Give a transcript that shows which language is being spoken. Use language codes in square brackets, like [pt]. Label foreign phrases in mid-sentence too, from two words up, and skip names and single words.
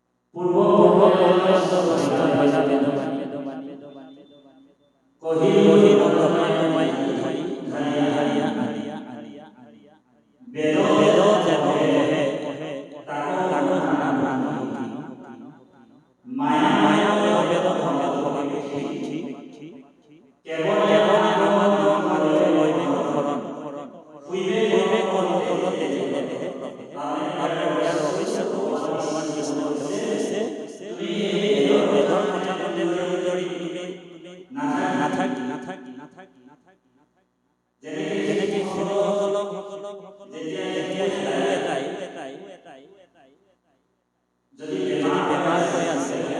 [as] পূর্ব কহিল ব্রহ্মা তোমায় ধরিয়া বেদ যেন কহে তাকো শুনা প্রাণ মায়া বেদ ধর্ম ভবানী কেবল আমার লইবে শরণ হইবে কর্মফল তেজি দেহে আপনি ইয়াৰ ৰহস্যটো ভগৱান কৃষ্ণই উদ্ধৱ কৰিছে তুমি বেদৰ কথা মতে যদি নাথাকি যেনেকে শিশুসকলক যেতিয়া শিশু এটাই যদি বেমাৰ হৈ আছে